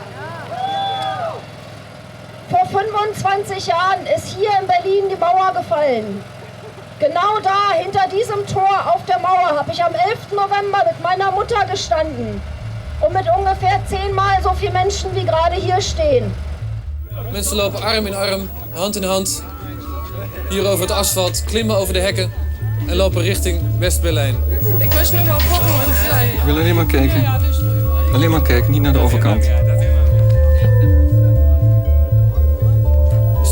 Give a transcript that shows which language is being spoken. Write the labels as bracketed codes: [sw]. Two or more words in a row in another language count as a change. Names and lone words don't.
[de] Vor 25 Jahren ist hier in Berlin die Mauer gefallen. Genau da, hinter diesem Tor auf der Mauer, habe ich am 11. November mit meiner Mutter gestanden. Und mit ungefähr 10-mal so viele Menschen, wie gerade hier stehen. [nl] Mensen lopen arm in arm, hand in hand, hier over het asfalt, klimmen over de hekken en lopen richting West-Berlijn. Ik was nog wel volgend. Ik wil alleen maar kijken. Alleen maar kijken, niet naar de overkant.